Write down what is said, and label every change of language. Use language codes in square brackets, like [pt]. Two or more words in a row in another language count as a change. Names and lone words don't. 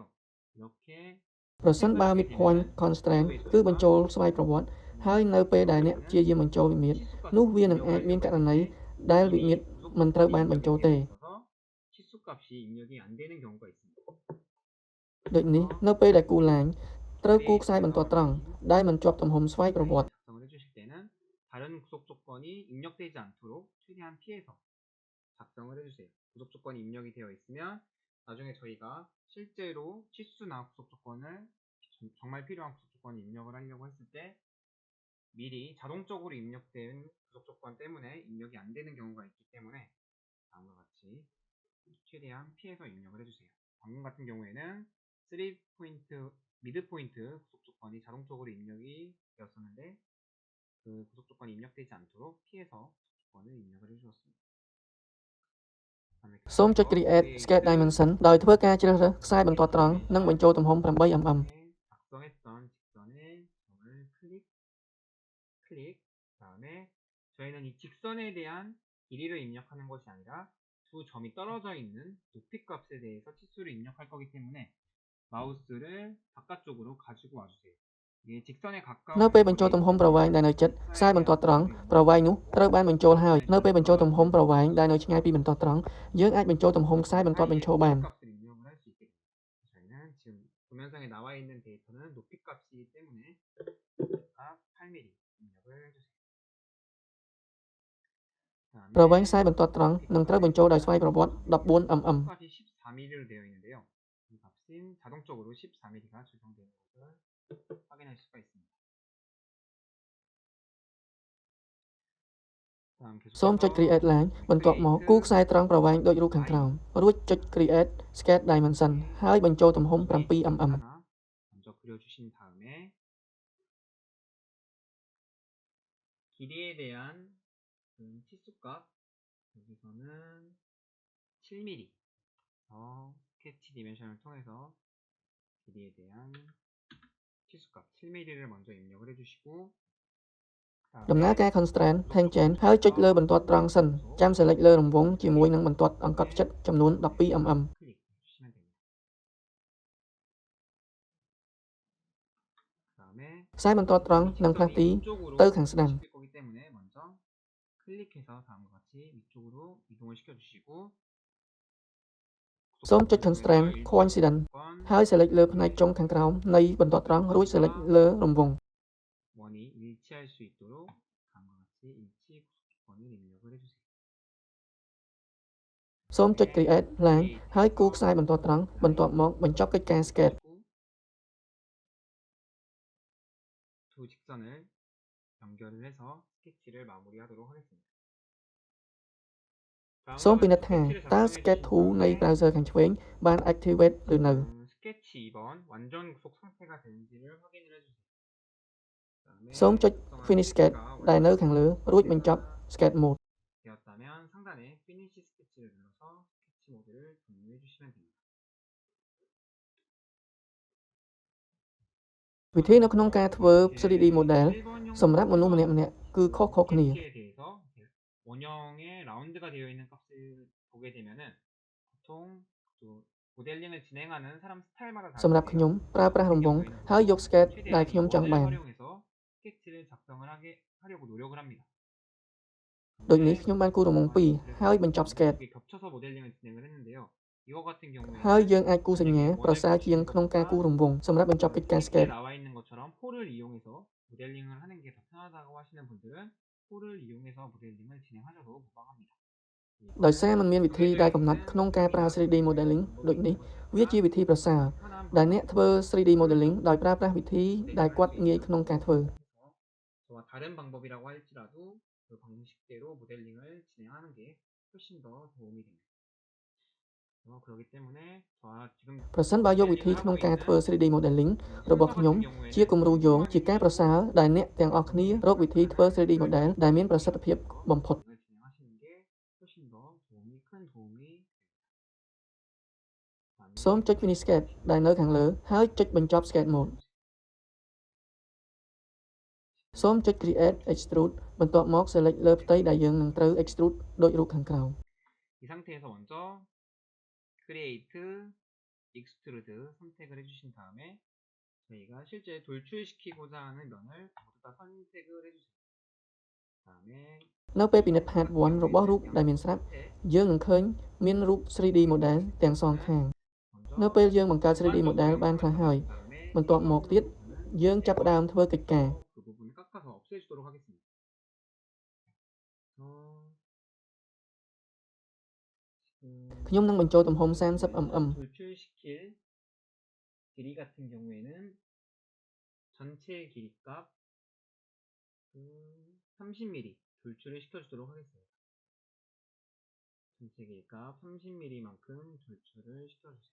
[ko] 이렇게 [km] ប្រសិនបើ [en] Midpoint Constraint [km] គឺបញ្ចូលស្វ័យប្រវត្តិហើយនៅពេលដែលអ្នកព្យាយាមបញ្ចូលវិមាត្រនោះវានឹងអាចមានករណីដែលវិមាត្រមិនត្រូវបានបញ្ចូលទេ [ko] 치수값이 입력이 안 되는 경우가 있습니다. [km] ដូចនេះនៅពេលដែលគូរ Line ត្រូវគូរខ្សែបន្ទាត់ត្រង់ដែលមិនជាប់ទំហំស្វ័យប្រវត្តិ [ko] 작성을 해주실 때는 다른 구속 조건이 입력되지 않도록 최대한 피해서 작성을 해주세요. 구속 조건이 입력이 되어 있으면 나중에 저희가 실제로 치수나 구속 조건을 정말 필요한 구속 조건을 입력을 하려고 했을 때 미리 자동적으로 입력된 구속 조건 때문에 입력이 안 되는 경우가 있기 때문에 다음과 같이 최대한 피해서 입력을 해주세요. 방금 같은 경우에는 3포인트, 미드포인트 구속 조건이 자동적으로 입력이 되었었는데 그 구속 조건이 입력되지 않도록 피해서 구속 조건을 입력을 해주었습니다. [km] សូមចុច [en] Create Sketch Dimension [km] ដោយធ្វើការជ្រើសរើសខ្សែបន្ទាត់ត្រង់និងបញ្ចូលទំហំ 8mm [ko] 작성했던 직선의 점을 클릭 다음에 저희는 이 직선에 대한 길이를 입력하는 것이 아니라 두 점이 떨어져 있는 높이 값에 대해서 치수를 입력할 거기 때문에 마우스를 바깥쪽으로 가지고 와주세요. 이게 직선에 가까운 [km] នៅពេលបញ្ចូលទំហំប្រវែងដែលនៅជិតខ្សែបន្ទាត់ត្រង់ប្រវែងនោះត្រូវបានបញ្ចូលហើយនៅពេលបញ្ចូលទំហំប្រវែងដែលនៅឆ្ងាយពីបន្ទាត់ត្រង់យើងអាចបញ្ចូលទំហំខ្សែបន្ទាត់បញ្ចូលបាន [ko] 값을 입력을 할 수 있게 됩니다. 하지만 지금 도면상에 나와 있는 데이터는 높이 값이기 때문에 각 8mm 입력을 해주세요. [km] ប្រវែងខ្សែបន្ទាត់ត្រង់នឹងត្រូវបញ្ចូលដោយស្វ័យប្រវត្តិ 14mm. [ko] 값이 14mm로 되어 있는데요. 이 값은 자동적으로 14mm가 조정되는 것을 확인할 수가 있습니다. [km] សូមចុច create ឡើងបន្ទាប់មកគូរខ្សែត្រង់ប្រវែងដូចរូបខាងក្រោមរួចចុច [en] create sketch dimension [km] ហើយបញ្ចូលទំហំ 7mm. [ko] 먼저 그려주신 다음에 길이에 대한 치수값 여기서는 7mm 스케치 디멘션을 통해서 길이에 대한 치수값 7mm를 먼저 입력을 해주시고 [km] ដំណើរការ [en] constraint tangent [km] ហើយចុចលើបន្ទាត់ត្រង់សិនចាំ select លើរង្វង់ជាមួយនឹងបន្ទាត់អង្កត់ផ្ចិតចំនួន 12mm. [ko] 클릭 해주시면 됩니다. 그다음에 [km] ខ្សែបន្ទាត់ត្រង់នឹងផ្លាស់ទីទៅខាងស្ដាំ [ko] 거기 때문에 먼저 클릭해서 다음과 같이 위쪽으로 이동을 시켜주시고 [km] សូមចុច [en] constraint coincident [km] ហើយ select លើផ្នែកចុងខាងក្រោមនៃបន្ទាត់ត្រង់រួច select លើរង្វង់ [ko] 원이 일치할 수 있도록 다음과 같이 일치 구속기권을 입력을 해주세요. [km] សូមចុច create ឡើងហើយគូរខ្សែបន្ទាត់ត្រង់បន្ទាប់មកបញ្ចប់កិច្ចការ sketch. [ko] 두 직선을 연결을 해서 스케치를 마무리하도록 하겠습니다. [km] សូមពិនិត្យថាតើ [en] sketch tool [km] នៃ browser ខាងឆ្វេងបាន activate ឬនៅ [ko] 스케치 2번 완전 구속 상태가 되는지를 확인을 해주세요. [km] សូមចុច [en] finish sketch [km] ដែលនៅខាងលើរួចបញ្ចប់ [en] sketch mode. [ko] 되었다면 상단에 [en] finish sketch [ko] 를 눌러서 스케치 모드를 종료해 주시면 됩니다. [km] វិធីនៅក្នុងការធ្វើ [en] 3D model [km] សម្រាប់មនុស្សម្នាក់ៗគឺខុសៗគ្នា [ko] 스케치에 대해서 원형의 라운드가 되어 있는 값을 보게 되면은 보통 또 모델링을 진행하는 사람 스타일마다 [km] សម្រាប់ខ្ញុំប្រើប្រាស់រង្វង់ហើយយក sketch ដែលខ្ញុំចង់បាន [ko] 활용해서 스케치를 작성을 하려고 노력을 합니다. [km] ដូចនេះខ្ញុំបានគូររង្វង់2ហើយបញ្ចប់ sketch. [ko] 겹쳐서 모델링을 진행을 했는데요. 이거 같은 경우에 [km] ហើយយើងអាចគូរសញ្ញាប្រសើរជាងក្នុងការគូររង្វង់សម្រាប់បញ្ចប់កិច្ចការ sketch. [ko] 나와 있는 것처럼 폴을 이용해서 모델링을 하는 게 더 편하다고 하시는 분들은 폴을 이용해서 모델링을 진행하셔도 무방합니다. [km] ដោយសារมันមានវិធីដែលកំណត់ក្នុងការប្រើ [en] 3D modeling [km] ដូចនេះវាជាវិធីប្រសើរដែលអ្នកធ្វើ [en] 3D modeling [km] ដោយប្រើប្រាស់វិធីដែលគាត់ងាយក្នុងការធ្វើ [ko] 저와 다른 방법이라고 할지라도 그 방식대로 모델링을 진행하는 게 훨씬 더 도움이 됩니다. 그렇기 때문에 저와 지금 [km] ប្រសិនបើយកវិធីក្នុងការធ្វើ [en] 3D modeling [km] របស់ខ្ញុំជាគំរូយោងជាការប្រសើរដែលអ្នកទាំងអស់គ្នារកវិធីធ្វើ [en] 3D model [km] ដែលមានប្រសិទ្ធភាពបំផុត [ko] 진행하시는 게 훨씬 더 큰 도움이 됩니다. [km] សូមចុច [en] finish sketch [km] ដែលនៅខាងលើហើយចុចបញ្ចប់ [en] sketch mode. [km] សូមចុច [en] create extrude [km] បន្ទាប់មក select លើផ្ទៃដែលយើងនឹងត្រូវ extrude ដូចរូបខាងក្រោម [ko] 이 상태에서 먼저 [en] create extrude [ko] 선택을 해주신 다음에 저희가 실제 돌출시키고자 하는 면을 모두 다 선택을 해주세요. 다음에 [km] នៅពេលពិនិត្យ part 1 របស់រូបដែលមានស្រាប់យើងនឹងឃើញមានរូប [en] 3D model [km] ទាំងសងខាង នៅពេលយើងបង្កើត [en] 3D model [km] បានខ្លះហើយបន្ទាប់មកទៀតយើងចាប់ផ្ដើមធ្វើកិច្ចការ [ko] 그 부분을 깎아서 없애주도록 하겠습니다. [km] ខ្ញុំនឹងបញ្ចូលទំហំ 30mm. [ko] 돌출시킬 길이 같은 경우에는 전체 길이값 30mm 돌출을 시켜주도록 하겠습니다. 전체 길이값 30mm만큼 돌출을 시켜주세요.